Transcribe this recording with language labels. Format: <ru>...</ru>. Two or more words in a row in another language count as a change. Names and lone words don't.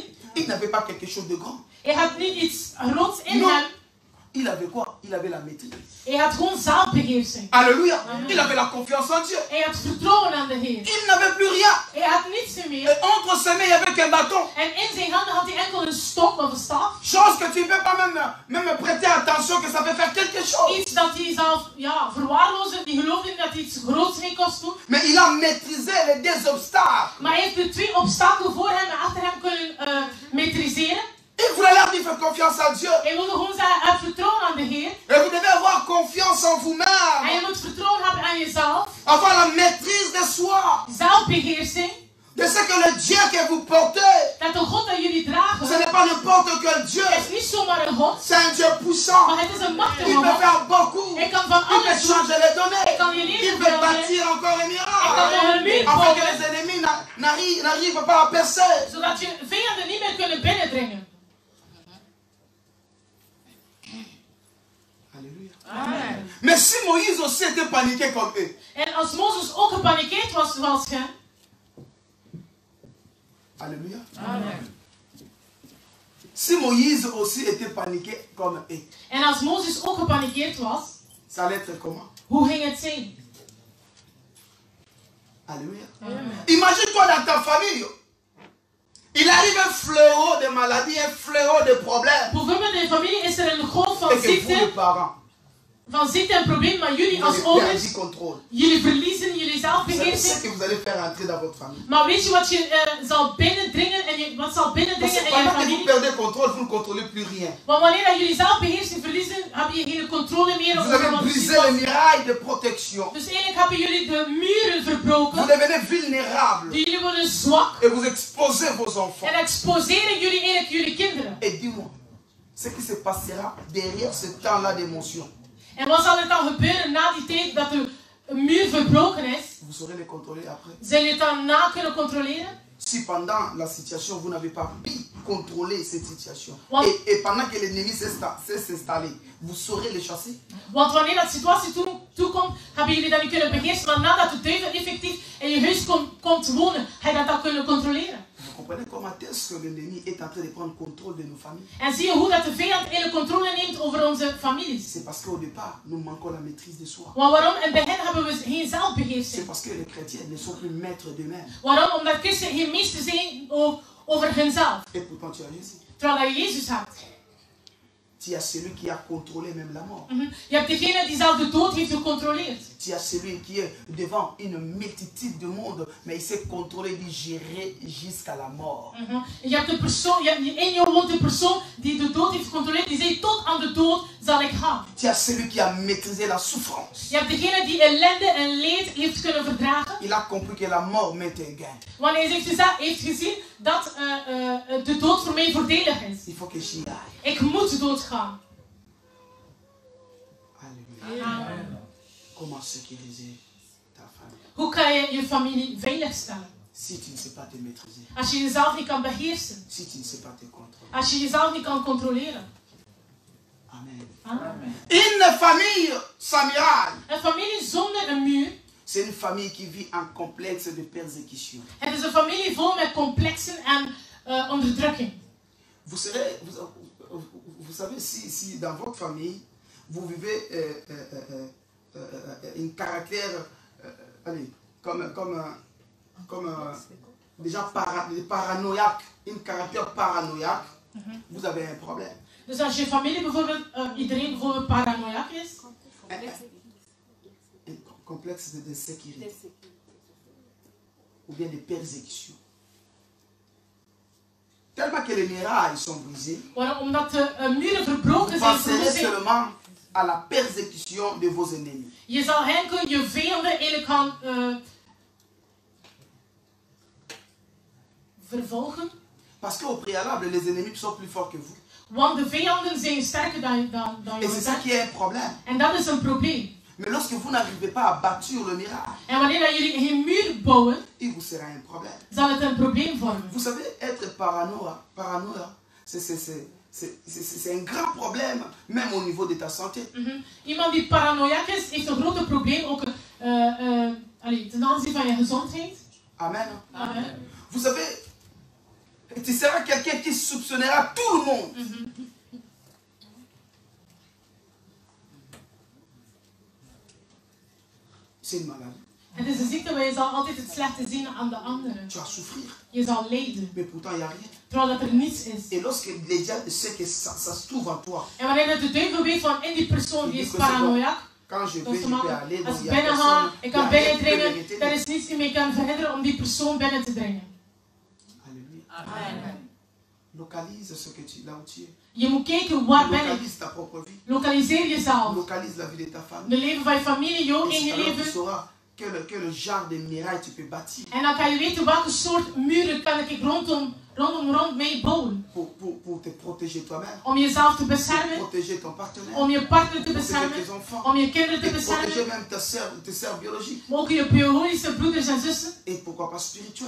<fr>Il n'avait pas quelque chose de grand.</fr> <nl>Hij had niet iets groots in hem.</nl> <fr>Il avait quoi? Il avait la maîtrise.</fr> <nl>Hij had gewoon zelfbeheersing.</nl> <fr>Alléluia. Il avait la confiance en Dieu.</fr> <nl>Hij had vertrouwen aan de Heer.</nl> <fr>Il n'avait plus rien.</fr> <nl>Hij had niets meer.</nl> <fr>Et entre ses mains, il y avait qu'un bâton.</fr> <nl>En in zijn handen had hij enkel een stok of een staf.</nl> <fr>Chose que tu ne peux pas même prêter attention que ça peut faire quelque chose.</fr> <nl>Iets dat hij zelf verwaarloosde. Die geloofde dat hij iets groots mee kost doen.</nl> <fr>Mais il a maîtrisé les deux obstacles.</fr> <nl>Maar hij heeft de twee obstakels voor hem en achter hem kunnen maîtriseren.</nl> <fr>Il voulait leur dire faites confiance à Dieu.</fr> <nl>Hij wilde gewoon zeggen, heb vertrouwen aan de Heer.</nl> <fr>Et vous devez avoir confiance en vous-même.</fr> <nl>En je moet vertrouwen hebben aan jezelf.</nl> <fr>Avoir la maîtrise de soi.</fr> <nl>Zelfbeheersing.</nl> <fr>De ce que le Dieu que vous portez.</fr> <nl>Dat de God dat jullie dragen.</nl> <fr>Ce n'est pas n'importe quel Dieu.</fr> <nl>Het is niet zomaar een God.</nl> <fr>C'est un Dieu puissant.</fr> <nl>Maar het is een machtige</nl> <fr>Il</fr> <nl>God.</nl> <fr>peut faire beaucoup.</fr> <nl>Hij kan van</nl> <fr>Il peut</fr> <nl>alles doen.</nl> <fr>changer les données.</fr> <nl>Hij kan je</nl> <fr>Il</fr> <nl>leven</nl> <fr>peut</fr> <nl>veranderen.</nl> <fr>bâtir encore un</fr> <nl>Hij kan nog een</nl> <fr>miracle.</fr> <nl>muur</nl> <fr>Afin que</fr> <nl>bouwen.</nl> <fr>les ennemis n'arrivent pas à percer.</fr> <nl>Zodat je vijanden niet meer kunnen binnendringen.</nl> <fr>Alléluia. Amen. Mais si Moïse aussi était paniqué comme eux.</fr> <nl>En als Mozes ook gepanikeerd was zoals hen.</nl> <fr>Alléluia. Amen. Si Moïse aussi était paniqué comme eux.</fr> <nl>En als Mozes ook gepanikeerd was.</nl> <fr>Ça allait être comment?</fr> <nl>Hoe ging het zijn?</nl> <fr>Alléluia. Amen. Imagine-toi dans ta famille. Il arrive un fléau de maladie, un fléau de problèmes.</fr> <nl>Bijvoorbeeld in de familie is er een golf van</nl> <fr>Et que vous, les</fr> <nl>ziekte.</nl> <fr>parents,</fr> <nl>Van ziekte en probleem, maar jullie</nl> <fr>vous</fr> <nl>als</nl> <fr>avez</fr> <nl>ouders,</nl> <fr>perdu contrôle.</fr> <nl>jullie verliezen jullie</nl> <fr>Vous savez ce</fr> <nl>zelfbeheersing.</nl> <fr>que vous allez faire entrer dans votre famille.</fr> <nl>Maar weet je wat je zal binnendringen en wat zal</nl> <fr>Parce</fr> <nl>binnendringen</nl> <fr>que</fr> <nl>in je</nl> <fr>pendant que vous</fr> <nl>familie?</nl> <fr>perdez contrôle, vous ne contrôlez plus rien.</fr> <nl>Want wanneer dat jullie zelfbeheersing verliezen, heb je geen controle meer</nl> <fr>Vous</fr> <nl>over</nl> <fr>avez</fr> <nl>wat</nl> <fr>brisé</fr> <nl>je</nl> <fr>les</fr> <nl>doet.</nl> <fr>murailles de protection.</fr> <nl>Dus eigenlijk hebben jullie de muren</nl> <fr>Vous</fr> <nl>verbroken.</nl> <fr>devenez vulnérables.</fr> <nl>Jullie worden zwak</nl> <fr>Et vous exposez vos enfants.</fr> <nl>en exposeren jullie eigenlijk jullie kinderen.</nl> <fr>Et dis-moi, ce qui se passera derrière ce temps-là d'émotion.</fr> <nl>En wat zal er dan gebeuren na die tijd dat de muur verbroken is?</nl> <fr>Vous saurez les contrôler après.</fr> <nl>Zal je het dan na kunnen controleren?</nl> <fr>Si pendant la situation, vous n'avez pas pu contrôler cette situation, Ouais. et pendant que l'ennemi s'est installé, vous saurez le chasser.</fr> <nl>Want wanneer dat situatie toekomt, hebben jullie dat niet kunnen beheersen. Maar nadat de duivel effectief in je huis komt wonen, ga je dat dan kunnen controleren.</nl> <fr>Vous comprenez comment est-ce que l'ennemi est en train de prendre contrôle de nos familles?</fr> <nl>En zie je hoe dat de vijand eigenlijk controle neemt over onze families.</nl> <fr>C'est parce qu'au départ, nous manquons la maîtrise de soi.</fr> <nl>Want waarom? In het begin hebben we geen</nl> <fr>C'est</fr> <nl>zelfbeheersing.</nl> <fr>parce que les chrétiens ne sont plus maîtres d'eux-mêmes.</fr> <nl>Waarom? Omdat christenen geen meester zijn over hunzelf.</nl> <fr>Et pourtant, tu as Jésus.</fr> <nl>Terwijl dat je Jezus hebt.</nl> <fr>Tu as celui qui a contrôlé même la mort.</fr> <nl>Je hebt degene die zelf de dood heeft gecontroleerd.</nl> <fr>Tu as celui qui est devant une multitude de monde, mais il s'est contrôlé, il gérer jusqu'à la mort.</fr> <nl>Je hebt de persoon, in jou woont de persoon die de dood heeft gecontroleerd. Die zei, tot aan de dood zal ik gaan.</nl> <fr>Tu as celui qui a maîtrisé la souffrance.</fr> <nl>Je hebt degene die ellende en leed heeft kunnen verdragen.</nl> <fr>Il a compris que la mort m'est un gain.</fr> <nl>Wanneer hij heeft gezien dat de dood voor mij voordelig is.</nl> <fr>Il faut que j'y aille.</fr> <nl>Ik moet doodgaan.</nl> <fr>Alléluia. Amen. Comment sécuriser ta famille?</fr> <nl>Hoe kan je je familie veilig stellen?</nl> <fr>Si tu ne sais pas te maîtriser.</fr> <nl>Als je jezelf niet kan beheersen.</nl> <fr>Si tu ne sais pas te contrôler.</fr> <nl>Als je jezelf niet kan controleren.</nl> <fr>Amen. Amen. Une famille sans miracle.</fr> <nl>Een familie zonder een muur.</nl> <fr>C'est une famille qui vit en complexe de persécution.</fr> <nl>Het is een familie vol met complexen en onderdrukking.</nl> <fr>vous savez, si dans votre famille, vous vivez un caractère, allez, comme déjà paranoïaque, un caractère paranoïaque, vous avez un problème.</fr> <nl>Dus als je familie bijvoorbeeld, iedereen bijvoorbeeld paranoïaak is.</nl> <fr>Un complexe de sécurité. Ou bien de persécution. Tellement que les murailles sont brisées.</fr> <nl>Omdat de muren verbroken zijn.</nl> <fr>Vous penserez seulement à la persécution de vos ennemis.</fr> <nl>Je zal enkel je vijanden eigenlijk gaan vervolgen.</nl> <fr>Parce qu'au préalable, les ennemis sont plus forts que vous.</fr> <nl>Want de vijanden zijn sterker dan je.</nl> <fr>Et c'est ça qui est un problème.</fr> <nl>En dat is een probleem.</nl> <fr>Mais lorsque vous n'arrivez pas à bâtir le miracle,</fr> <nl>en wanneer jullie geen muur bouwen,</nl> <fr>il vous sera un problème.</fr> <nl>Zal het een probleem vormen.</nl> <fr>Vous savez, être paranoïa, c'est un grand problème, même au niveau de ta santé.</fr> <nl>Iemand die paranoïaak is, heeft een groot probleem ook ten aanzien van je gezondheid.</nl> <fr>Amen. Amen. Vous savez, tu seras quelqu'un qui soupçonnera tout le monde. C'est une maladie.</fr> <nl>Het is een ziekte waar je zal altijd het slechte zien aan de anderen.</nl> <fr>Tu vas souffrir.</fr> <nl>Je zal lijden.</nl> <fr>Mais pourtant, il n'y a rien.</fr> <nl>Terwijl dat er niets is.</nl> <fr>Et lorsque les diables savent que ça se trouve en toi.</fr> <nl>En wanneer de duivel weet van in die persoon die is paranoïaak.</nl> <fr>Quand je vais, je peux aller</fr> <nl>als ik binnen ga, ik kan binnendringen, er is niets die mij kan verhinderen om die persoon binnen te dringen.</nl> <fr>Alléluia. Amen. Localise ce que tu, là où tu es.</fr> <nl>Je moet kijken waar ben ik.</nl> <fr>Localise ta propre vie.</fr> <nl>Lokaliseer jezelf.</nl> <fr>Localise la vie de ta famille.</fr> <nl>De leven van je familie, jouw in je leven.</nl> <fr>Tu sauras quel genre de muraille tu peux bâtir.</fr> <nl>En dan kan je weten welke soort muren kan ik rondom mij bouwen.</nl> <fr>Pour te protéger toi-même.</fr> <nl>Om jezelf te beschermen.</nl> <fr>Pour protéger ton partenaire.</fr> <nl>Om je partner te beschermen. Om je kinderen te beschermen.</nl> <fr>Protéger même tes sœurs biologiques.</fr> <nl>Maar ook je biologische broeders en zussen.</nl> <fr>Et pourquoi pas spirituel.</fr>